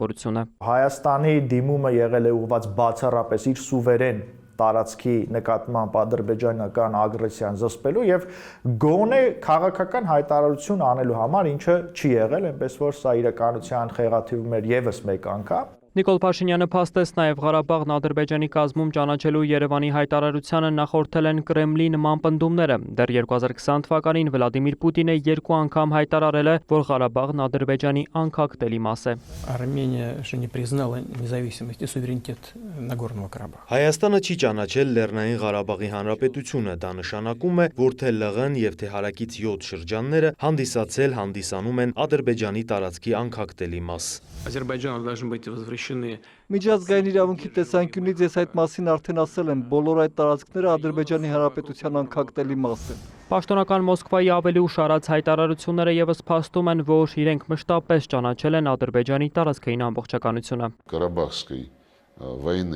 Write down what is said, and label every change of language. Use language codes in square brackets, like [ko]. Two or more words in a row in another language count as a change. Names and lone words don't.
[hy] Հայաստանի դիմումը եղել է ուղղված բացառապես իր սուվերեն տարածքի նկատմամբ ադրբեջանական ագրեսիան զսպելու եւ գոնե քաղաքական հայտարարություն անելու համար, ինչը չի եղել, այնպես որ սա իրականության խեղաթյուրում էր եւս մեկ անգամ։ Նիկոլ Փաշինյանը փաստեց նաև Ղարաբաղն Ադրբեջանի կազմում ճանաչելու Երևանի հայտարարությանը նախորդել են Կրեմլի նման պնդումները։ Դեռ 2020 թվականին Վլադիմիր Պուտինը 2 անգամ հայտարարել է, որ Ղարաբաղն Ադրբեջանի անկախտելի մաս է։ [ru] Արմենիա не признала независимость и суверенитет Нагорного Карабаха։ [hy] Հայաստանը չի ճանաչել Լեռնային Ղարաբաղի Հանրապետությունը, դա նշանակում է, որ թե ԼՂ-ն եւ թե հարակից 7 շրջանները հանդիսանում են Ադրբեջանի տարածքի անկախտելի մաս։ [ru] Азербайджану должны быть возвращены [hy] Միջազգային իրավունքի տեսանկյունից ես այդ մասին արդեն ասել եմ, բոլոր այդ տարածքները Ադրբեջանի Հանրապետության անկախտելի մաս են։ Պաշտոնական Մոսկվայի ավելի ուշ արած հայտարարությունները եւս փաստում են, որ իրենք մշտապես ճանաչել են Ադրբեջանի տարածքային ամբողջականությունը։ [ru] Карабахской войны.